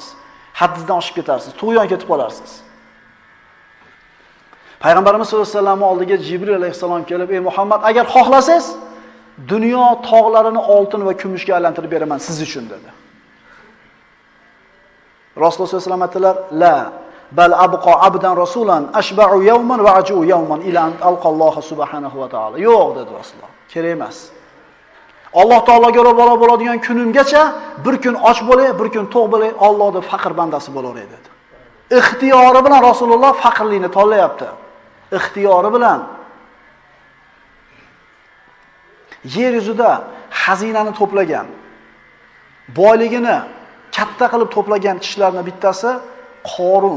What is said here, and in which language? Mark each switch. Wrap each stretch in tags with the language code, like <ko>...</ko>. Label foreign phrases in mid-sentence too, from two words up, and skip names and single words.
<uz>Haddingizdan oshib ketarsiz, tug'yon ketib qolarsiz. Payg'ambarimiz</uz> <ar>صلى الله عليه وسلم</ar> <uz>oldiga Jibril alayhisalom kelib, "Ey Muhammad, agar xohlasangiz, dunyo tog'larini oltin va kumushga aylantirib beraman siz uchun" dedi. Rasululloh</uz> <ar>صلى الله عليه وسلم</ar> <uz>aytdilar:</uz> <ar>"لا بل أبقى عبدا رسولا أشبع يوما وأجوع يوما إلى أن ألقى الله سبحانه وتعالى."</ar> <uz>Yo'q dedi Rasululloh. Kerak emas. Alloh taologa ro'baro bo'ladigan kunimgacha bir kun och bo'lay, bir kun to'q bo'lay, Allohning faqir bandasi bo'laveray dedi. ixtiyori bilan Rasululloh faqirlikni tanlayapti. Ixtiyori bilan yer yuzida xazinani to'plagan, boyligini katta qilib to'plagan kishilarning bittasi Qorun.</uz>